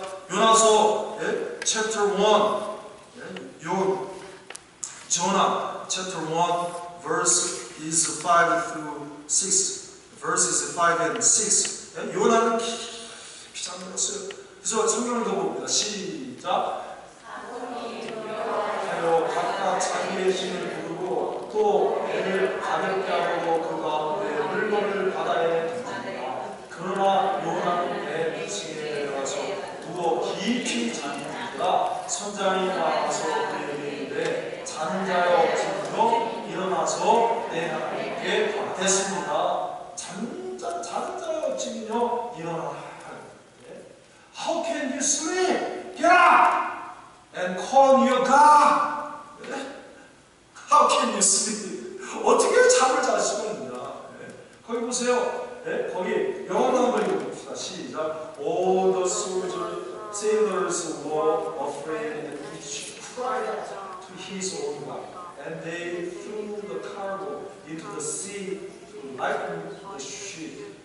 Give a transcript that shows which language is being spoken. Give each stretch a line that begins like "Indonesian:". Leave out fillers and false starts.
English: 요나서 chapter 1, Jonah chapter 1 verse is 5 through 6, verses 5 and 6.
Korean: 요나는 깊이 잠들었어요. 그래서 성경을 더 봅니다. 시작. 하여 각각 자기의 신을 부르고 또 배를 가볍게 하고 그 가운데 물건을 바다에 던집니다. 그러나 요나는 배 위층에 내려가서 누워 깊이 잠이 들다가 선장이 나와서 그에게 이르되 자는 자여 없으므로 일어나서 내 하나님께 받겠습니다. 자는 자여 없으면요 일어나라.
English: How can you sleep? Get up and call your God. How can you sleep?
Korean: 어떻게 잠을 잘 수가 있냐? 거기 보세요. 거기 영어로 한번 읽어봅시다. 시작.
English: All the sailors were afraid and each cried out to his own God, and they threw the cargo into the sea to lighten the ship.